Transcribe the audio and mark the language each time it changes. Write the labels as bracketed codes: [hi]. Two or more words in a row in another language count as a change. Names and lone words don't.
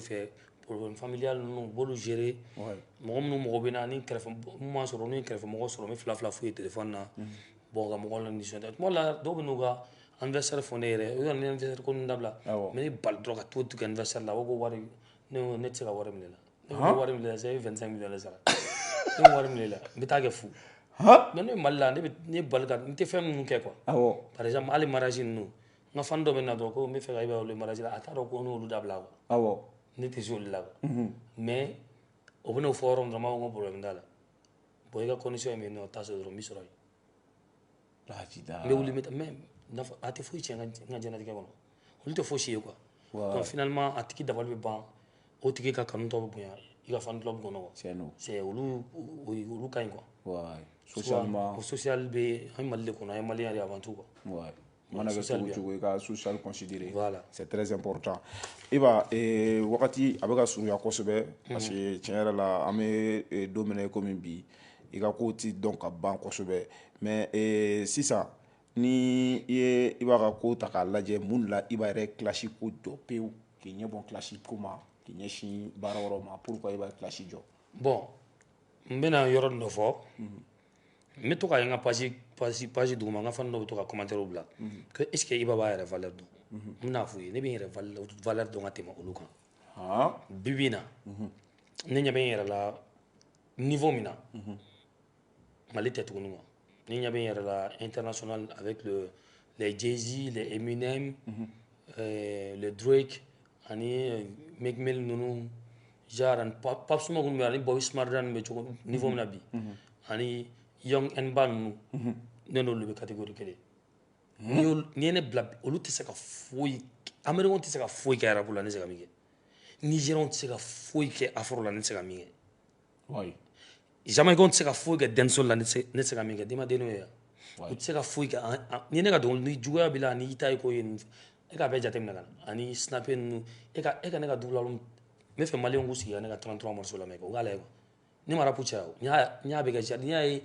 [bm] fɛ problème familial ninnu u b'olu gérer mɔgɔ minnu mɔgɔ bɛ na ni kɛrɛfɛ mun m'a sɔrɔ n'u ye kɛrɛfɛ mɔgɔ sɔrɔ n bɛ fila f'u ye téléphone na bon ka mɔgɔw la nisɔndiya tuma dɔw la dɔw bɛ n'u ka anniversaire fɔ ne yɛrɛ o y'an anniversaire ko ninnu dabila mais ne bali dɔrɔn ka t'o tigɛ anniversaire la o ko wari ne tɛ se ka wari minɛ la ne ko wari minɛ la [fr] c'est 25 millions de [bm] sara ne ko wari minɛ la n bɛ taa kɛ fu mais ne Mali la ne bali ka n tɛ fɛn minnu kɛ quoi [fr] par exemple [bm] hali mariage ninnu n ka fan dɔ bɛ na dɔrɔn ko n bɛ fɛ ka i b'a olu mariage la a t'a dɔn ko n'olu dabila quoi ne tɛ se olu la quoi mais o bɛ n'o fɔ yɔrɔ min dɔrɔn n b'a fɔ ko problème t'a la bon i ka condition ye min ye o t'a sɔrɔ dɔrɔn n bɛ sɔrɔ yen n bɛ wuli n bɛ taa mais a tɛ foyi tiɲɛ n ka diɲɛlatigɛ kɔnɔ olu tɛ fosi ye quoi donc finalement a tigi dabali bɛ ban o tigi ka kanu tɔ bɛ bonya i ka fan dɔ bɛ kɔnɔ quoi c'est olu ka ɲi quoi socialement social bɛ an Mali de kɔnɔ an ye maliyɛn de [fr] avant tout quoi [bm] mana kɛ cogo cogo i ka social [fr] considéré c'est très important [bm] i b'a wagati a bɛ ka surunya kosɛbɛ parce que tiɲɛ yɛrɛ la an bɛ don min na komi bi i ka kow tɛ dɔn ka ban kosɛbɛ mais sisan ni i b'a ka ko ta k'a lajɛ mun la i b'a yɛrɛ kilasi ko jɔ pewu k'i ɲɛ bɔ kilasi ko ma k'i ɲɛsin baara wɛrɛw ma pourquoi i b'a kilasi jɔ bon n bɛna yɔrɔ dɔ fɔ n bɛ to ka ye n ka page duguma n ka fan dɔ bɛ to ka commentaire bila ko [fr] est ce que [bm] Iba b'a yɛrɛ valeur dɔn n bɛna f'u ye ne bɛ n yɛrɛ valeur dɔn ka tɛmɛ olu kan bi bi in na ne ɲɛ bɛ n yɛrɛ la niveau min na Mali tɛ tuguni quoi ne ɲɛ bɛ n yɛrɛ la international [fr] avec les [bm] Jay-Z les Eminem le Drake ani Meek Mill ninnu genre ani Pape Suma ninnu bɛ ani Bobby Shmurda ninnu bɛ cogo niveau min na bi ani Young Nba ninnu ne n'olu bɛ catégorie kelen n'i ye ne bila olu tɛ se ka foyi Américains tɛ se ka foyi kɛ arabu la ne tɛ se ka min kɛ Nigériens tɛ se ka foyi kɛ afro la ne tɛ se ka min kɛ Jamaïcains tɛ se ka foyi kɛ dancehall la ne tɛ se ka min kɛ Dima Deno ye u tɛ se ka foyi kɛ ni ne ka dɔnkili ni juguya b'i la ani i ta ye ko ye e k'a bɛɛ jateminɛ ka na ani snapper ninnu e ka ne ka [fr] double album [bm] n bɛ fɛ maliyɛnw k'u sigi ka ne ka 33 morceaux lamɛn o k'a lajɛ ni ma rap caya n y'a bɛɛ kɛ n'i y'a ye